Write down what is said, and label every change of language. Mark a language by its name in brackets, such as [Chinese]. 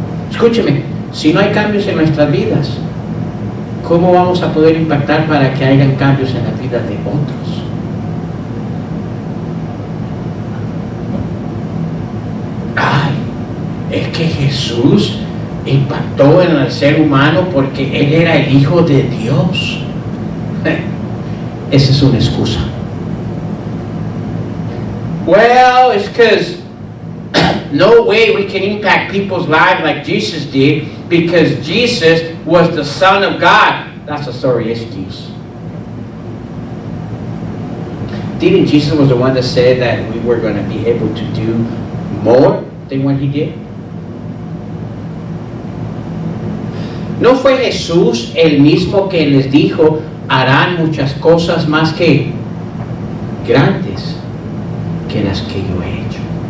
[Spanish] Escúcheme, si no hay cambios en nuestras vidas, ¿cómo vamos a poder impactar para que hayan cambios en la vida de otros? Ay, es que Jesús impactó en el ser humano porque Él era el Hijo de Dios. Esa es una excusa. [English] Well, it's because no way we can impact people's lives like Jesus did because Jesus was the Son of God. That's a sorry excuse. Didn't Jesus was the one that said that we were going to be able to do more than what He did? [Spanish] ¿No fue Jesús el mismo que les dijo, harán muchas cosas más que grandes que las que yo he hecho?